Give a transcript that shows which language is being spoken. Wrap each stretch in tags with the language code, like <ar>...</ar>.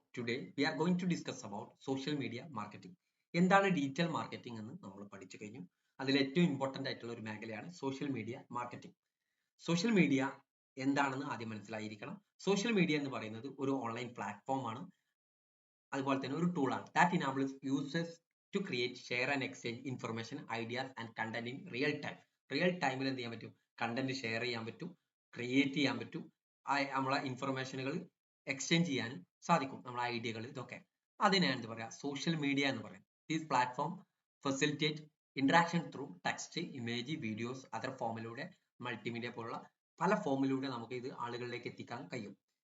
<en>Today we are going to discuss about social media marketing.</en> <ml>എന്താണ് digital marketing എന്ന് നമ്മൾ പഠിച്ചു കഴിഞ്ഞു. അതിൽ ഏറ്റവും ഇമ്പോർട്ടന്റ് ആയിട്ടുള്ള ഒരു മേഖലയാണ് social media marketing. Social media എന്താണെന്ന് ആദ്യം മനസ്സിലായിരിക്കണം. സോഷ്യൽ മീഡിയ എന്ന് പറയുന്നത് ഒരു ഓൺലൈൻ പ്ലാറ്റ്ഫോം ആണ്. അതുപോലെ തന്നെ ഒരു ടൂൾ ആണ്.</ml> <en>That enables users to create, share and exchange information, ideas and content in real time.</en> <ml>Real ടൈമിൽ എന്ത് ചെയ്യാൻ പറ്റും? കണ്ടന്റ് ഷെയർ ചെയ്യാൻ പറ്റും, ക്രിയേറ്റ് ചെയ്യാൻ പറ്റും, നമ്മളെ ഇൻഫർമേഷനുകൾ എക്സ്ചേഞ്ച് ചെയ്യാനും സാധിക്കും, നമ്മളെ ഐഡിയകൾ ഇതൊക്കെ. അതിനാണ് എന്ത് പറയാ, സോഷ്യൽ മീഡിയ എന്ന് പറയുന്നത്.</ml> <en>these platform facilitate interaction through text, image, videos,</en> <ml>other ഫോമിലൂടെ, multimedia പോലുള്ള പല ഫോമിലൂടെ നമുക്ക് ഇത് ആളുകളിലേക്ക് എത്തിക്കാൻ കഴിയും.</ml>